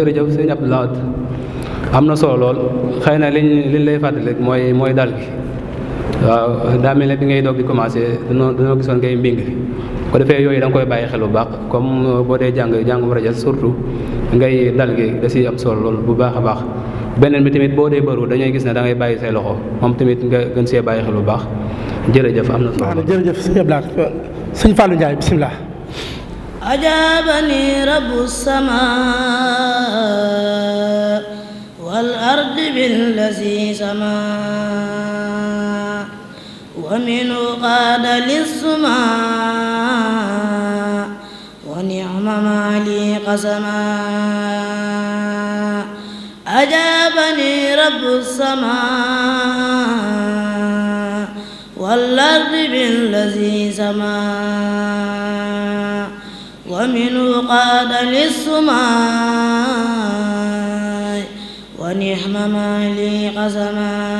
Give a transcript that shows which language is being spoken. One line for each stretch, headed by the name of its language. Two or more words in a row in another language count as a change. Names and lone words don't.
Wolof: jërëjëf sëñ Abdoul Ahad am na solo lool xëy na liñ lay fàttali rek mooy dal gi waaw daa mel ne bi ngay doog di commencé dañoo gisoon ngay mbing ko defee yooyu da nga koy bàyyi xel bu baax comme boo dee jàng war a jas surtout ngay dal gi da si am solo lool bu baax a baax beneen bi tamit boo dee bëru dañuy gis ne da ngay bàyyi say loxo moom tamit nga gën see bàyyi xel bu baax jërëjëf am na solo. jërëjëf sëñ Abdoul Ahad sëñ Fallou Ndiaye bisimilah.
Arabic: أجابني رب السماء والأرض بالذي سما ومنه قاد للسماء ونعم ما لي قسما أجابني رب السماء والأرض بالذي سما ومنه قاد للسماء ونعم ما لي قسما